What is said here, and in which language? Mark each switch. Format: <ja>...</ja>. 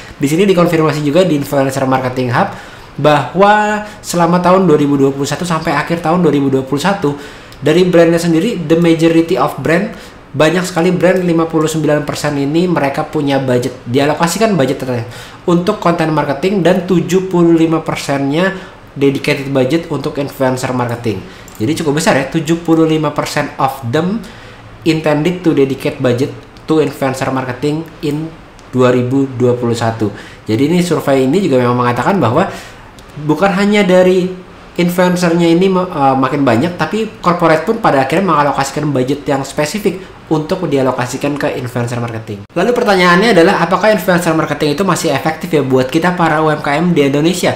<id>Di sini dikonfirmasi juga di Influencer Marketing Hub bahwa selama tahun 2021 sampai akhir tahun 2021 dari brandnya sendiri,</id> <en>the majority of brand,</en> <id>banyak sekali brand 59% ini mereka punya budget, dialokasikan budget untuk konten marketing dan 75%-nya dedicated budget untuk influencer marketing. Jadi cukup besar ya,</id> <en>75% of them intended to dedicate budget to influencer marketing in 2021.</en> <id>Jadi ini survei ini juga memang mengatakan bahwa bukan hanya dari influencernya ini makin banyak, tapi corporate pun pada akhirnya mengalokasikan budget yang spesifik untuk dialokasikan ke influencer marketing. Lalu pertanyaannya adalah apakah influencer marketing itu masih efektif ya buat kita para UMKM di Indonesia?</id>